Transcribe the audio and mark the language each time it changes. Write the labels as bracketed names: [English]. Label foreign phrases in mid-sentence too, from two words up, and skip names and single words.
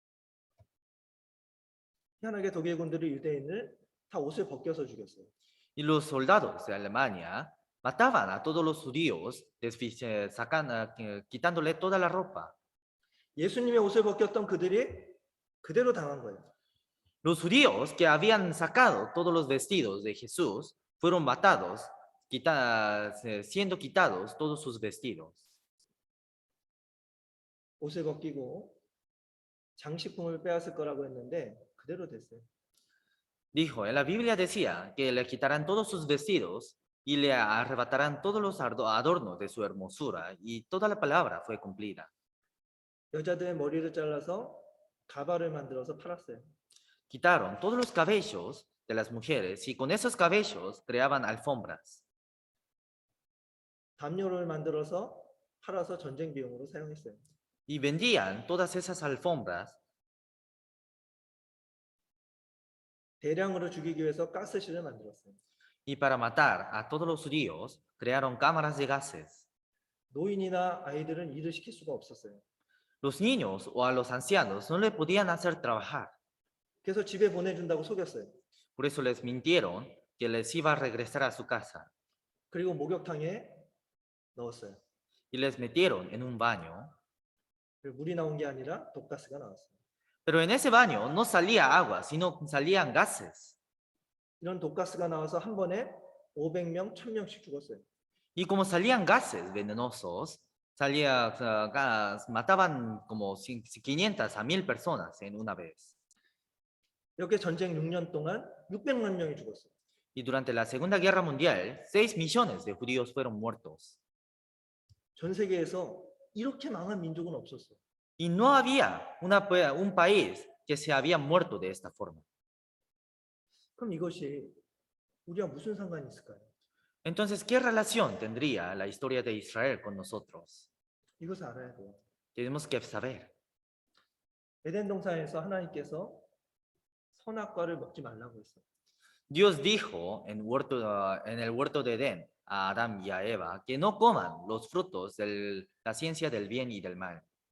[Korean] 희한하게 독일 군들이 유대인을 다 옷을 벗겨서 죽였어요. [Spanish] Y los soldados de Alemania mataban a todos los judíos, quitándole toda la ropa. [Korean] 예수님의 옷을 벗겼던 그들이 그대로 당한 거예요. [Spanish] Los judíos que habían sacado todos los vestidos de Jesús fueron matados, siendo quitados todos sus vestidos. [Korean] 옷을 벗기고 장식품을 빼앗을 거라고 했는데 그대로 됐어요. [Spanish] Dijo, en la Biblia decía que le quitarán todos sus vestidos y le arrebatarán todos los adornos de su hermosura, y toda la palabra fue cumplida. [Korean] 여자들의 머리를 잘라서 가발을 만들어서 팔았어요. [Spanish] Quitaron todos los cabellos de las mujeres y con esos cabellos creaban alfombras. [Korean] 담요를 만들어서 팔아서 전쟁 비용으로 사용했어요. [Spanish] Y vendían todas esas alfombras. [Korean] 대량으로 죽이기 위해서 가스실을 만들었어요. [Spanish] Y para matar a todos los judíos, crearon cámaras de gases. [Korean] 노인이나 아이들은 일을 시킬 수가 없었어요. [Spanish] Los niños o a los ancianos no le podían hacer trabajar. [Korean] 그래서 집에 보내준다고 속였어요. [Spanish] Por eso les mintieron que les iba a regresar a su casa. [Korean] 그리고 목욕탕에 넣었어요. [Spanish] Y les metieron en un baño. [Korean] 그리고 물이 나온 게 아니라 독가스가 나왔어요. [Spanish] Pero en ese baño no salía agua, sino salían gases. [Korean] 이런 독가스가 나와서 한 번에 500명, 1000명씩 죽었어요. [Spanish] Y como salían gases venenosos, mataban como 500 a 1000 personas en una vez. [Korean] 이렇게 전쟁 6년 동안 600만 명이 죽었어요. [Spanish] Y durante la Segunda Guerra Mundial, 6 millones de judíos fueron muertos. [Korean] 전 세계에서 이렇게 망한 민족은 없었어. [Spanish] Y no había un país que se había muerto de esta forma. [Korean] 그럼 이것이 우리와 무슨 상관이 있을까요? [Spanish] Entonces, ¿qué relación tendría la historia de Israel con nosotros? [Korean] 이것을 알아야 돼요. [Spanish] Tenemos que saber. [Korean] 에덴 동산에서 하나님께서 선악과를 먹지 말라고 했어요. [Spanish] Dios dijo en el huerto de Edén a Adán y a Eva que no coman los frutos de la ciencia del bien y del mal.